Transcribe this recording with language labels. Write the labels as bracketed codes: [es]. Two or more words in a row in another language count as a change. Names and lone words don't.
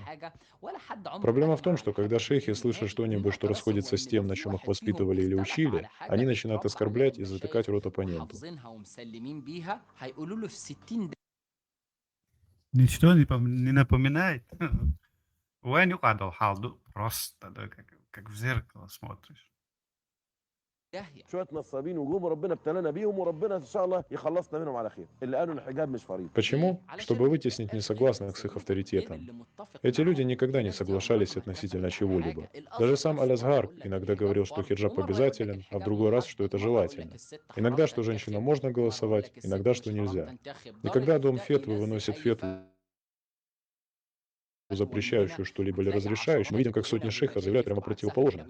[ru] Проблема в том, что когда шейхи слышат что-нибудь, что расходится с тем, на чем их воспитывали или учили, они начинают оскорблять и затыкать рот оппоненту. Ничто не напоминает? Вань угадал халду, просто, да, как в зеркало смотришь. [ar] شويه نصابين وجوم ربنا ابتلانا بيهم وربنا ان شاء الله يخلصنا منهم على خير اللي قالوا ان الحجاب مش فريضه. [ru] Почему? Чтобы вытеснить несогласных с их авторитетом. Эти люди никогда не соглашались относительно чего-либо. Даже сам Аль-Азгар иногда говорил, что хиджаб обязателен, а в другой раз, что это желательно. Иногда, что женщинам можно голосовать, иногда, что нельзя. И когда Дом фетвы выносит фетву, запрещающую что-либо или разрешающую, мы видим, как сотни шейхов заявляют прямо противоположное.